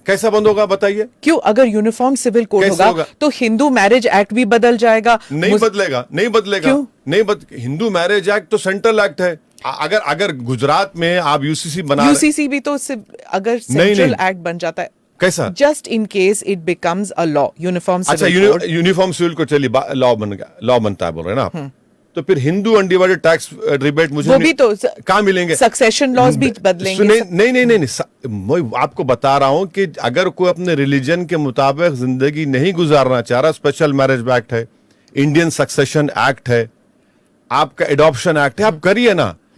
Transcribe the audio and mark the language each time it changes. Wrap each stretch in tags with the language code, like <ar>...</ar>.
<hi>कैसा बंद होगा बताइए? क्यों? अगर यूनिफॉर्म सिविल कोड होगा तो हिंदू मैरिज एक्ट भी बदल जाएगा। नहीं बदलेगा, नहीं बदलेगा। क्यों नहीं हिंदू मैरिज एक्ट तो सेंट्रल एक्ट है। अगर गुजरात में आप यूसीसी बना, यूसीसी भी तो अगर सेंट्रल एक्ट बन जाता है, कैसा?</hi> <en>Just in case it becomes a law, uniform</en> <hi>अच्छा,</hi> <en>civil code.</en> <hi>यूनिफॉर्म सिविल को चलिए लॉ बन गया, लॉ बनता है बोल रहे हैं ना आप। तो फिर हिंदू अनडिवाइडेड टैक्स रिबेट मुझे वो भी तो कहाँ मिलेंगे? सक्सेशन लॉज भी बदलेंगे। नहीं, मैं आपको बता रहा हूं कि अगर कोई अपने रिलीजन के मुताबिक जिंदगी नहीं गुजारना चाह रहा, स्पेशल मैरिज एक्ट है, इंडियन सक्सेशन एक्ट है, आपका एडॉप्शन एक्ट है, आप करिए ना।</hi>